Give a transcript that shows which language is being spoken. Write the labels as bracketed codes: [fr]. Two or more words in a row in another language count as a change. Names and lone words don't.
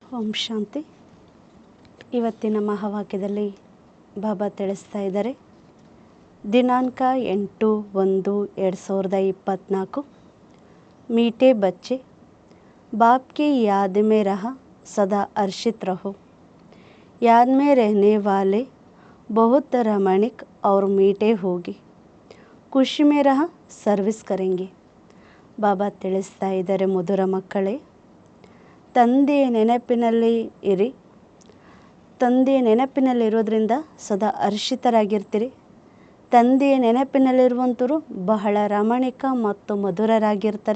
[sa] ಓಂ ಶಾಂತಿ. [kn] ಇವತ್ತಿನ ಮಹಾವಾಕ್ಯದಲ್ಲಿ ಬಾಬಾ ತಿಳಿಸ್ತಾ ಇದ್ದಾರೆ, ದಿನಾಂಕ 8/1/2024. [hi] मीठे बच्चे, बाप की याद में रहा सदा हर्षित रहो. याद में रहने वाले बहुत रमणीक और मीठे होगी. खुशी में रहा सर्विस करेंगे. [kn] ಬಾಬಾ ತಿಳಿಸ್ತಾ ಇದ್ದಾರೆ, ಮಧುರ ಮಕ್ಕಳೇ, ತಂದೆಯ ನೆನಪಿನಲ್ಲಿ ಇರಿ. ತಂದೆಯ ನೆನಪಿನಲ್ಲಿರೋದ್ರಿಂದ ಸದಾ ಹರ್ಷಿತರಾಗಿರ್ತೀರಿ. ತಂದೆಯ ನೆನಪಿನಲ್ಲಿರುವಂಥವರು ಬಹಳ ರಮಣೀಕ ಮತ್ತು ಮಧುರರಾಗಿರ್ತಾರೆ.